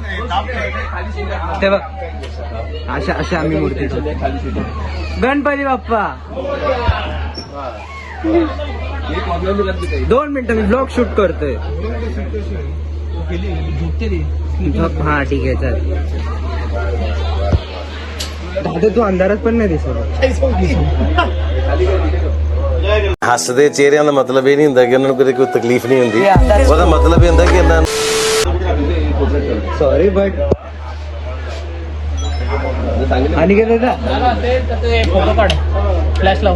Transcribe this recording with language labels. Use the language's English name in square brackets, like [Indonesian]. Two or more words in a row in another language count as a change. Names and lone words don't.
[Marathi] ते बघ अशा आम्ही मूर्ती ठेवतो. गणपती बाप्पा. 2 मिनिटं मी [English] blog shoot [Marathi] करतोय. हा ठीक आहे चल. दादा तू अंधारात पण नाही दिसत. [Punjabi] ਹੱਸਦੇ ਚਿਹਰਿਆਂ ਦਾ ਮਤਲਬ ਇਹ ਨਹੀਂ ਹੁੰਦਾ ਕਿ ਉਹਨਾਂ ਨੂੰ ਕਦੇ ਕੋਈ ਤਕਲੀਫ ਨਹੀਂ ਹੁੰਦੀ ਉਹਦਾ ਮਤਲਬ ਇਹ ਹੁੰਦਾ ਕਿ ਇਹਨਾਂ [English] sorry but [Marathi] आणि काय दादा फोटो काढ फ्लॅश लावून